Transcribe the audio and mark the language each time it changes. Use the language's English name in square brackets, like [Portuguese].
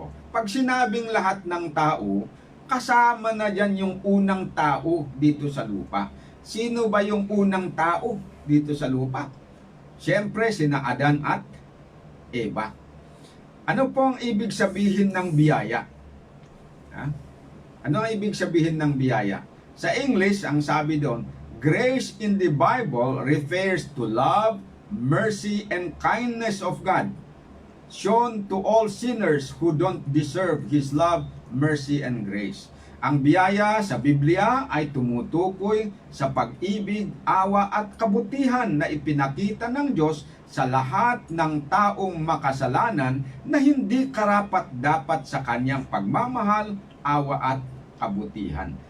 [Filipino] Pag sinabing lahat ng tao, kasama na dyan yung unang tao dito sa lupa. Sino ba yung unang tao dito sa lupa? Siyempre, sina Adan at Eva. Ano po ang ibig sabihin ng biyaya? Ano ang ibig sabihin ng biyaya? Sa English, ang sabi doon, [English] grace in the Bible refers to love, mercy, and kindness of God shown to all sinners who don't deserve His love, mercy, and grace. [Filipino] Ang biyaya sa Biblia ay tumutukoy sa pag-ibig, awa at kabutihan na ipinakita ng Diyos sa lahat ng taong makasalanan na hindi karapat-dapat sa kanyang pagmamahal, awa at kabutihan.